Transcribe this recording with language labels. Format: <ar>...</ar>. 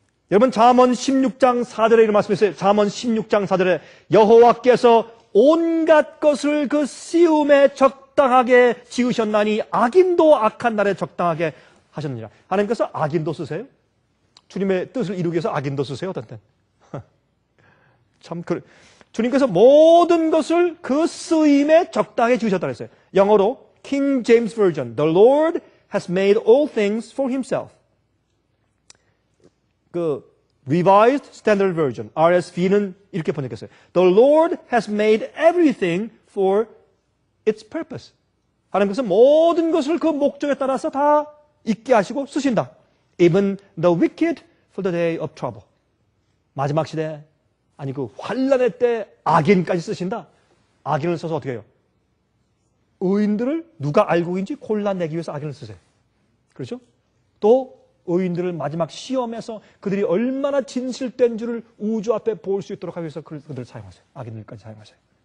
<ko>여러분, 잠언 16장 4절에 이런 말씀이 있어요. 잠언 16장 4절에 여호와께서 온갖 것을 그 시음에 적당하게 지으셨나니 악인도 악한 날에 적당하게 하셨느니라. 하나님께서 악인도 쓰세요? 주님의 뜻을 이루기 위해서 악인도 쓰세요? 어떤 땐? 참, 주님께서 모든 것을 그 쓰임에 적당히 지으셨다고 했어요. 영어로</ko> <en>King James Version, The Lord has made all things for himself.</en> <ko>그 Revised Standard Version, RSV는 이렇게 번역했어요.</ko> <en>The Lord has made everything for its purpose.</en> <ko>하나님께서 모든 것을 그 목적에 따라서 다 있게 하시고 쓰신다.</ko> <en>Even the wicked for the day of trouble.</en> <ko>마지막 시대, 아니 그 환란의 때 악인까지 쓰신다. 악인을 써서 어떻게 해요? 의인들을 누가 알고 있는지 골라내기 위해서 악인을 쓰세요. 그렇죠? 또 의인들을 마지막 시험에서 그들이 얼마나 진실된 줄을 우주 앞에 볼 수 있도록 하기 위해서 그들을 사용하세요. 악인들까지 사용하세요.</ko>